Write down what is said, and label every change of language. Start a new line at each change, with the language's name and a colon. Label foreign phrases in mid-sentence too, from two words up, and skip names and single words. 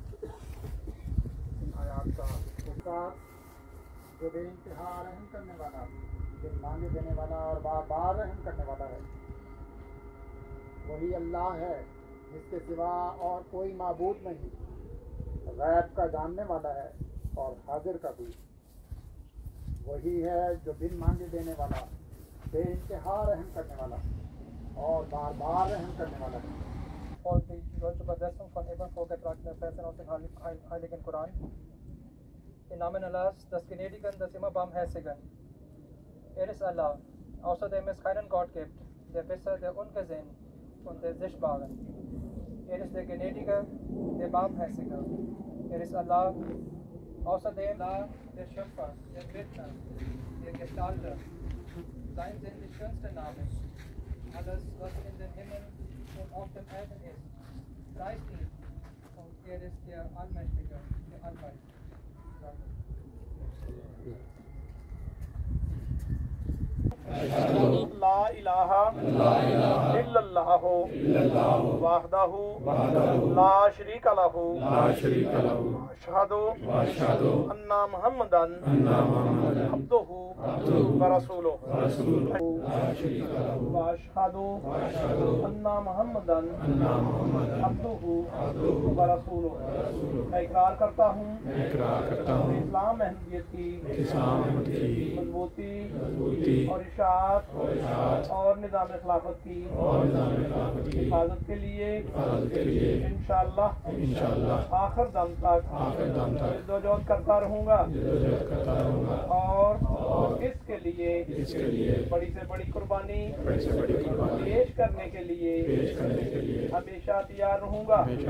Urdu: ان آیت کا پکار جو بےانتہا رحم کرنے والا، جو مانگے دینے والا اور بار بار رحم کرنے والا ہے، وہی اللہ ہے جس کے سوا اور کوئی معبود نہیں، غیب کا جاننے والا ہے اور حاضر کا بھی. وہی ہے جو بن مانگے دینے والا، بےانتہا رحم کرنے والا اور بار بار رحم کرنے والا ہے.
German: voll die deutsche Übersetzung von eben vorgetragenen Versen aus dem Heiligen Koran. Im Namen Allahs, des Gnädigen, des immer Barmherzigen. Er ist Allah, außerdem es keinen Gott gibt, der besser, der Ungesehen und der Sichtbare. Er ist der Gnädige, der Barmherzige. Er ist Allah, außerdem Allah, der Schöpfer, der Bildner, der Gestalter. Sein sind die schönsten Namen. Alles, was in den Himmel und auf dem Erden ist, preist ihn. Und er ist der Allmächtige, der Allweise.
Arabic: لا إله إلا الله وحده لا شريك له أشهد أن محمدا عبده و رسوله و أشهد أن محمدا عبده و رسوله.
Urdu: میں اقرار کرتا ہوں اسلام اہمیت کی مضبوطی اور اشاعت اور نظام خلافت کی حفاظت کے لیے انشاءاللہ آخر دم تک جدوجہد کرتا رہوں گا اور اس کے لیے بڑی سے بڑی قربانی پیش کرنے کے لیے ہمیشہ تیار رہوں گا.